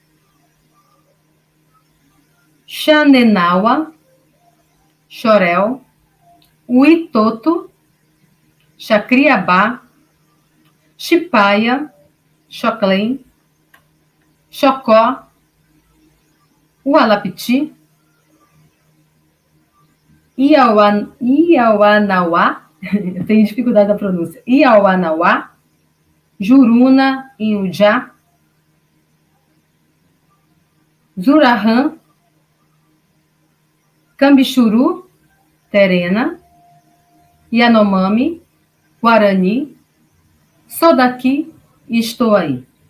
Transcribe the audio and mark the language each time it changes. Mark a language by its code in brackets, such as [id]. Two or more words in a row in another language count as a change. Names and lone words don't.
[pt] Xanenaua, Chorel, Uitoto, Chacriabá, Chipaia, Choclém, Chocó, Ualapiti, Iauanauá, eu tenho dificuldade da pronúncia, Iauanauá, Juruna, Inhujá, Zurahã, Cambichuru, Terena, Yanomami, Guarani, sou daqui e estou aí.